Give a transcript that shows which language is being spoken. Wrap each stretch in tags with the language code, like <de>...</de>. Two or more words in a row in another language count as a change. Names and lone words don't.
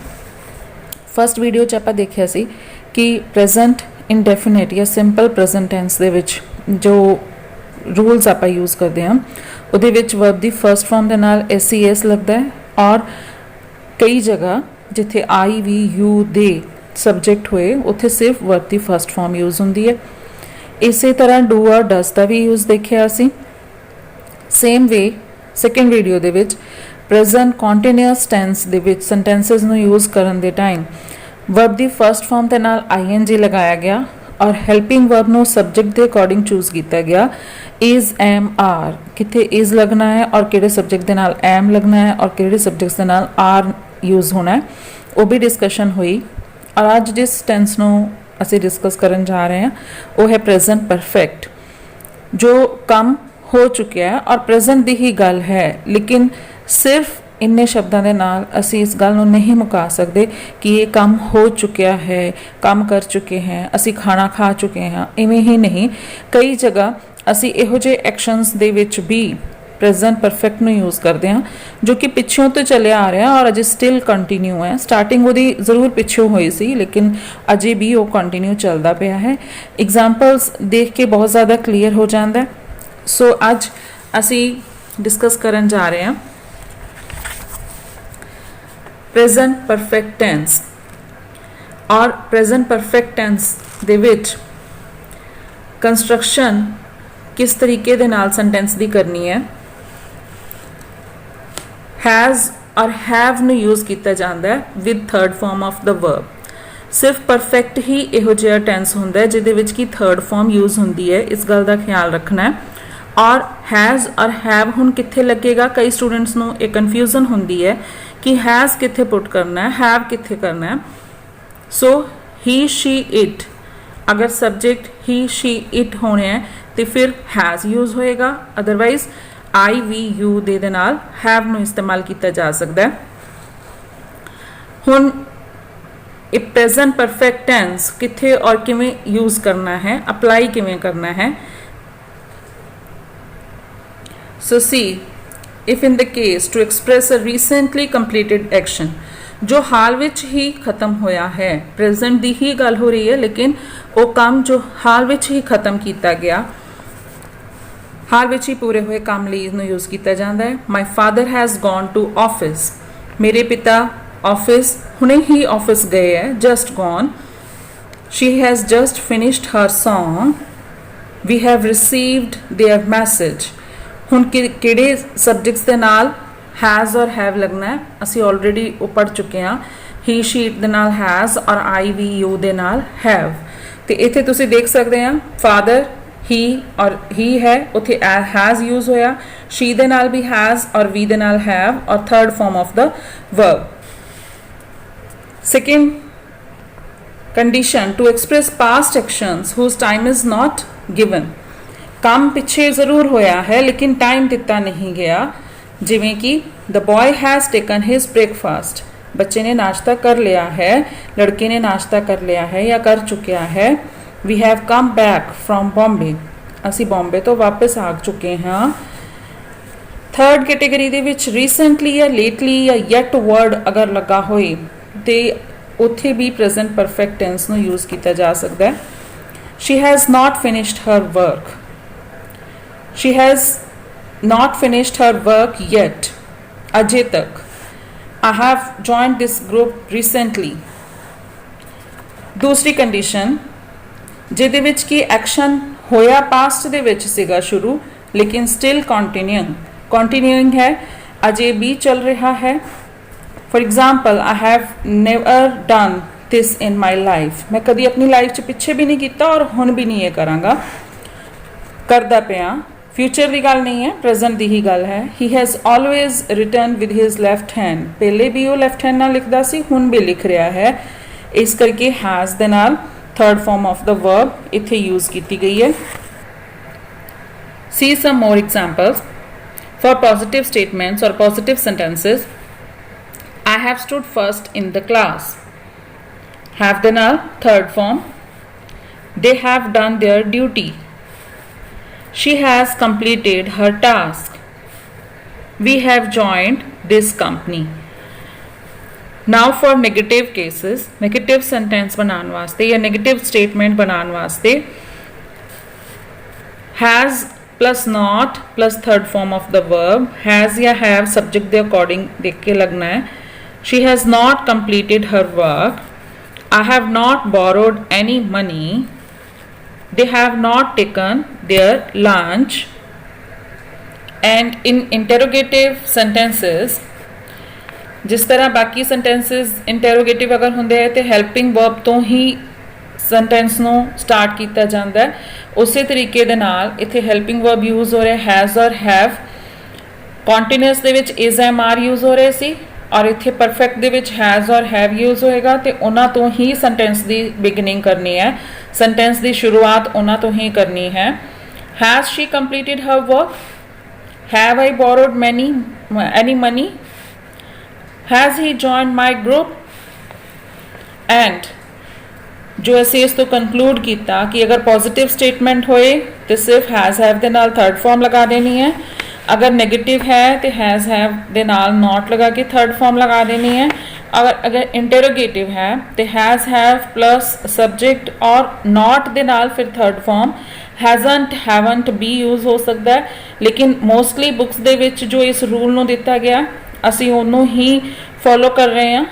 <en>first video</en> <pa>'ਚ ਆਪਾਂ ਦੇਖਿਆ ਸੀ ਕਿ</pa> <en>present indefinite</en> <pa>ਜਾਂ</pa> <en>simple present tense</en> <pa>ਦੇ ਵਿੱਚ ਜੋ ਰੂਲਸ ਆਪਾਂ ਯੂਜ਼ ਕਰਦੇ ਹਾਂ ਉਹਦੇ ਵਿੱਚ ਵਰਬ ਦੀ</pa> <en>first form</en> <pa>ਦੇ ਨਾਲ SES ਲੱਗਦਾ ਹੈ ਔਰ ਕਈ ਜਗ੍ਹਾ ਜਿੱਥੇ</pa> <en>I, we, you, they</en> <pa>ਸਬਜੈਕਟ ਹੋਏ ਉੱਥੇ ਸਿਰਫ ਵਰਬ ਦੀ</pa> <en>first form use</en> <pa>ਹੁੰਦੀ ਹੈ। ਇਸੇ ਤਰ੍ਹਾਂ ਡੂ ਔਰ ਡਸ ਦਾ ਵੀ ਯੂਜ਼ ਦੇਖਿਆ ਅਸੀਂ।</pa> <en>same way second video</en> <pa>ਦੇ ਵਿੱਚ</pa> <en>present continuous tense</en> <pa>ਦੇ ਵਿੱਚ ਸੈਂਟੈਂਸਸ ਨੂੰ ਯੂਜ਼ ਕਰਨ ਦੇ ਟਾਈਮ ਵਰਬ ਦੀ</pa> <en>first form</en> <pa>ਦੇ ਨਾਲ ING ਲਗਾਇਆ ਗਿਆ ਔਰ</pa> <en>helping verb</en> <pa>ਨੂੰ ਸਬਜੈਕਟ ਦੇ</pa> <en>according choose</en> <pa>ਕੀਤਾ ਗਿਆ।</pa> <en>is, am, are</en> <pa>ਕਿੱਥੇ is ਲੱਗਣਾ ਹੈ ਔਰ ਕਿਹੜੇ ਸਬਜੈਕਟ ਦੇ ਨਾਲ am ਲੱਗਣਾ ਹੈ ਔਰ ਕਿਹੜੇ ਸਬਜੈਕਟਸ ਦੇ ਨਾਲ are</pa> <hi>यूज़ होना है, वो भी डिस्कशन हुई।</hi> <pa>ਔਰ ਅੱਜ ਜਿਸ ਟੈਂਸ ਨੂੰ ਅਸੀਂ ਡਿਸਕਸ ਕਰਨ ਜਾ ਰਹੇ ਹੈਂ ਵੋ ਹੈ</pa> <en>present perfect,</en> <pa>ਜੋ ਕਾਮ ਹੋ ਚੁਕਿਆ ਹੈ ਔਰ ਪ੍ਰੈਜ਼ੈਂਟ ਦੀ ਹੀ ਗੱਲ ਹੈ, ਲੇਕਿਨ ਸਿਰਫ ਇੰਨੇ ਸ਼ਬਦੋਂ ਕੇ ਨਾਲ ਅਸੀਂ ਇਸ ਗੱਲ ਨੂੰ ਨਹੀਂ ਮੁਕਾ ਸਕਤੇ ਕਿ ਯੇ ਕਾਮ ਹੋ ਚੁਕਿਆ ਹੈ, ਕਾਮ ਕਰ ਚੁਕੇ ਹੈਂ, ਅਸੀਂ ਖਾਣਾ ਖਾ ਚੁਕੇ ਹੈਂ। ਇਵੇਂ ਹੀ ਨਹੀਂ, ਕਈ ਜਗ੍ਹਾ ਅਸੀਂ ਇਹੋ ਜਿਹੇ ਐਕਸ਼ਨਸ ਦੇ ਵਿੱਚ ਭੀ</pa> <en>present perfect</en> <pa>ਨੂੰ ਯੂਜ਼ ਕਰਦੇ ਹਾਂ ਜੋ ਕਿ ਪਿੱਛੋਂ ਤੋਂ ਚੱਲਿਆ ਆ ਰਿਹਾ ਔਰ ਅਜੇ</pa> <en>still continue</en> <pa>ਹੈ। ਸਟਾਰਟਿੰਗ ਉਹਦੀ ਜ਼ਰੂਰ ਪਿੱਛੋਂ ਹੋਈ ਸੀ ਲੇਕਿਨ ਅਜੇ ਵੀ ਉਹ ਕੰਟੀਨਿਊ ਚੱਲਦਾ ਪਿਆ ਹੈ। ਐਗਜ਼ਾਮਪਲਸ ਦੇਖ ਕੇ ਬਹੁਤ ਜ਼ਿਆਦਾ ਕਲੀਅਰ ਹੋ ਜਾਂਦਾ। ਸੋ ਅੱਜ ਅਸੀਂ ਡਿਸਕਸ ਕਰਨ ਜਾ ਰਹੇ ਹਾਂ</pa> <en>present perfect tense.</en> <pa>ਔਰ</pa> <en>present perfect tense</en> <pa>ਦੇ ਵਿੱਚ ਕੰਸਟਰਕਸ਼ਨ ਕਿਸ ਤਰੀਕੇ ਦੇ ਨਾਲ ਸੈਂਟੈਂਸ ਦੀ ਕਰਨੀ ਹੈ। हैज़ और हैव ਨੂੰ यूज़ ਕੀਤਾ ਜਾਂਦਾ ਹੈ</pa> <en>with third form of the verb.</en> <pa>ਸਿਰਫ ਪਰਫੈਕਟ ਹੀ ਇਹੋ ਜਿਹਾ ਟੈਂਸ ਹੁੰਦਾ ਹੈ ਜਿਹਦੇ ਵਿੱਚ ਕੀ</pa> <en>third form use</en> <pa>ਹੁੰਦੀ ਹੈ, ਇਸ ਗੱਲ ਦਾ ਖਿਆਲ ਰੱਖਣਾ ਹੈ। ਔਰ हैज़ और हैव ਹੁਣ ਕਿੱਥੇ ਲੱਗੇਗਾ, ਕਈ ਸਟੂਡੈਂਟਸ ਨੂੰ ਇਹ ਕਨਫਿਊਜ਼ਨ ਹੁੰਦੀ ਹੈ ਕਿ हैज़ ਕਿੱਥੇ ਪੁੱਟ ਕਰਨਾ ਹੈ, हैव ਕਿੱਥੇ ਕਰਨਾ ਹੈ।</pa> <en>so he, she, it,</en> <pa>ਅਗਰ ਸਬਜੈਕਟ ਹੀ,</pa> <en>she, it</en> <pa>ਹੋਣੇ ਹੈਂ ਤਾਂ ਫਿਰ</pa> <en>has use</en> <pa>होएगा, अदरवाइज</pa> <en>I, we, you</en> <pa>ਦੇ ਨਾਲ have ਨੂੰ ਇਸਤੇਮਾਲ ਕੀਤਾ ਜਾ ਸਕਦਾ ਹੈ। ਹੁਣ ਇਹ ਪ੍ਰੈਜ਼ੈਂਟ ਪਰਫੈਕਟ ਟੈਂਸ ਕਿੱਥੇ ਔਰ ਕਿਵੇਂ ਯੂਜ਼ ਕਰਨਾ ਹੈ, ਅਪਲਾਈ ਕਿਵੇਂ ਕਰਨਾ ਹੈ।</pa> <en>So see, if in the case to express a recently completed action,</en> <pa>ਜੋ ਹਾਲ ਵਿੱਚ ਹੀ ਖਤਮ ਹੋਇਆ ਹੈ, ਪ੍ਰੈਜ਼ੈਂਟ ਦੀ ਹੀ ਗੱਲ ਹੋ ਰਹੀ ਹੈ ਲੇਕਿਨ ਉਹ ਕੰਮ ਜੋ ਹਾਲ ਵਿੱਚ ਹੀ ਖਤਮ ਕੀਤਾ ਗਿਆ, ਹਾਲ ਵਿੱਚ ਹੀ ਪੂਰੇ ਹੋਏ ਕੰਮ ਲਈ ਇਹਨੂੰ ਯੂਜ਼ ਕੀਤਾ ਜਾਂਦਾ ਹੈ।</pa> <en>my father has gone to office,</en> <pa>ਮੇਰੇ ਪਿਤਾ ਆਫਿਸ ਹੁਣੇ ਹੀ ਆਫਿਸ ਗਏ ਹੈ,</pa> <en>just gone. she has just finished her song, we have received their message.</en> <pa>ਹੁਣ ਕਿਹੜੇ ਸਬਜੈਕਟਸ ਦੇ ਨਾਲ ਹੈਜ਼ ਔਰ ਹੈਵ ਲਗਨਾ ਹੈ, ਅਸੀਂ ਆਲਰੇਡੀ ਉਹ ਪੜ੍ਹ ਚੁੱਕੇ ਹਾਂ।</pa> <en>he, she</en> <pa>ਦੇ ਨਾਲ हैज़ ਔਰ</pa> <en>I, we, you</en> <pa>ਦੇ ਨਾਲ have। ਤੇ ਇੱਥੇ ਤੁਸੀਂ ਦੇਖ ਸਕਦੇ ਆ ਫਾਦਰ ਹੀ ਔਰ ਹੀ ਹੈ, ਉੱਥੇ</pa> <en>has use</en> <pa>होया, she ਦੇ ਨਾਲ भी हैज़ और we ਦੇ ਨਾਲ have और</pa> <en>third form of the verb. second condition to express past actions whose time is not given,</en> <pa>ਕੰਮ ਪਿੱਛੇ ਜ਼ਰੂਰ ਹੋਇਆ ਹੈ ਲੇਕਿਨ ਟਾਈਮ ਦਿੱਤਾ ਨਹੀਂ ਗਿਆ। ਜਿਵੇਂ ਕਿ</pa> <en>the boy has taken his breakfast,</en> <pa>ਬੱਚੇ ਨੇ ਨਾਸ਼ਤਾ ਕਰ ਲਿਆ ਹੈ, ਲੜਕੇ ਨੇ ਨਾਸ਼ਤਾ ਕਰ ਲਿਆ ਹੈ ਜਾਂ ਕਰ ਚੁੱਕਿਆ ਹੈ।</pa> <en>We have come back from Bombay,</en> <pa>ਅਸੀਂ ਬੰਬੇ ਤੋਂ ਵਾਪਸ ਆ ਚੁੱਕੇ ਹਾਂ।</pa> <en>third category</en> <pa>ਦੇ ਵਿੱਚ ਰੀਸੈਂਟਲੀ ਜਾਂ ਲੇਟਲੀ ਜਾਂ</pa> <en>yet word</en> <pa>ਅਗਰ ਲੱਗਾ ਹੋਏ ਤੇ ਉੱਥੇ ਵੀ</pa> <en>present perfect tense</en> <pa>ਨੂੰ ਯੂਜ਼ ਕੀਤਾ ਜਾ ਸਕਦਾ ਹੈ।</pa> <en>She has not finished her work, she has not finished her work yet,</en> <pa>ਅਜੇ ਤੱਕ।</pa> <en>I have joined this group recently।</en> <pa>ਦੂਸਰੀ ਕੰਡੀਸ਼ਨ ਜਿਹਦੇ ਵਿੱਚ ਕਿ ਐਕਸ਼ਨ ਹੋਇਆ ਪਾਸਟ ਦੇ ਵਿੱਚ ਸੀਗਾ ਸ਼ੁਰੂ ਲੇਕਿਨ</pa> <en>still continuing</en> <pa>ਹੈ, ਅਜੇ ਵੀ ਚੱਲ ਰਿਹਾ ਹੈ।</pa> <en>for example I have never done this in my life,</en> <pa>ਮੈਂ ਕਦੀ ਆਪਣੀ ਲਾਈਫ 'ਚ ਪਿੱਛੇ ਵੀ ਨਹੀਂ ਕੀਤਾ ਔਰ ਹੁਣ ਵੀ ਨਹੀਂ ਇਹ ਕਰਾਂਗਾ, ਕਰਦਾ ਪਿਆ। ਫਿਊਚਰ ਦੀ ਗੱਲ ਨਹੀਂ ਹੈ, ਪ੍ਰੈਜ਼ੈਂਟ ਦੀ ਹੀ ਗੱਲ ਹੈ।</pa> <en>He has always written with his left hand,</en> <pa>ਪਹਿਲੇ ਵੀ ਉਹ</pa> <en>left hand</en> <pa>ਨਾਲ ਲਿਖਦਾ ਸੀ, ਹੁਣ ਵੀ ਲਿਖ ਰਿਹਾ ਹੈ। ਇਸ ਕਰਕੇ has ਦੇ ਨਾਲ</pa> <en>third form of the verb</en> <pa>ਇੱਥੇ ਯੂਜ਼ ਕੀ ਗਈ ਹੈ।</pa> <en>See some more examples for positive statements or positive sentences। I have stood first in the class. Have ਦੇ ਨਾਲ third form. They have done their duty. She has completed her task. We have joined this company. Now for negative cases, negative sentence</en> <pa>ਬਣਾਉਣੇ ਵਾਸਤੇ</pa> <en>या negative statement</en> <pa>ਬਣਾਉਣੇ ਵਾਸਤੇ</pa> <en>has plus not plus third form of the verb, has या have subject के according</en> <pa>ਦੇਖ ਕੇ ਲਗਨਾ ਹੈ.</pa> <en>She has not completed her work. I have not borrowed any money. They have not taken their lunch. And in interrogative sentences,</en> <pa>ਜਿਸ ਤਰ੍ਹਾਂ ਬਾਕੀ sentences interrogative अगर ਹੁੰਦੇ ਹੈ ਤੇ</pa> <en>helping verb</en> <pa>ਤੋਂ ਹੀ sentence ਨੂੰ start ਕੀਤਾ ਜਾਂਦਾ ਹੈ, ਉਸੇ ਤਰੀਕੇ ਦੇ ਨਾਲ ਇੱਥੇ</pa> <en>helping verb use</en> <pa>ਹੋ ਰਿਹਾ</pa> <en>has or have,</en> <pa>continuous ਦੇ ਵਿੱਚ</pa> <en>is am are use</en> <pa>ਹੋ ਰਹੇ ਸੀ ਔਰ ਇੱਥੇ perfect ਦੇ ਵਿੱਚ</pa> <en>has or have use</en> <pa>ਹੋਏਗਾ ਤੇ ਉਹਨਾਂ ਤੋਂ ਹੀ sentence ਦੀ beginning ਕਰਨੀ ਹੈ, sentence ਦੀ ਸ਼ੁਰੂਆਤ ਉਹਨਾਂ ਤੋਂ ਹੀ ਕਰਨੀ ਹੈ.</pa> <en>Has she completed her work? Have I borrowed any money? Has he joined my group? And</en> <pa>जो ਅਸੀਂ ਇਸ ਤੋਂ conclude ਕੀਤਾ ਕਿ ਅਗਰ</pa> <en>positive statement</en> <pa>ਹੋਏ ਤੇ ਸਿਰਫ</pa> <en>has have</en> <pa>ਦੇ ਨਾਲ</pa> <en>third form</en> <pa>ਲਗਾ ਦੇਣੀ ਹੈ, ਅਗਰ ਨੈਗੇਟਿਵ ਹੈ ਤਾਂ</pa> <en>has have</en> <pa>ਦੇ ਨਾਲ ਨੌਟ ਲਗਾ ਕੇ</pa> <en>third form</en> <pa>ਲਗਾ ਦੇਣੀ ਹੈ. ਅਗਰ ਇੰਟਰੋਗੇਟਿਵ ਹੈ ਤਾਂ</pa> <en>has have plus subject</en> <pa>ਔਰ ਨੌਟ ਦੇ ਨਾਲ ਫਿਰ</pa> <en>third form hasn't haven't</en> <pa>ਭੀ ਯੂਜ਼ ਹੋ ਸਕਤਾ ਹੈ, ਲੇਕਿਨ</pa> <en>mostly books</en> <pa>ਦੇ ਵਿੱਚ ਜੋ ਇਸ ਰੂਲ ਨੂੰ ਦਿੱਤਾ ਗਿਆ ਅਸੀਂ ਉਹਨੂੰ ਹੀ ਫੌਲੋ ਕਰ ਰਹੇ ਹੈਂ.</pa>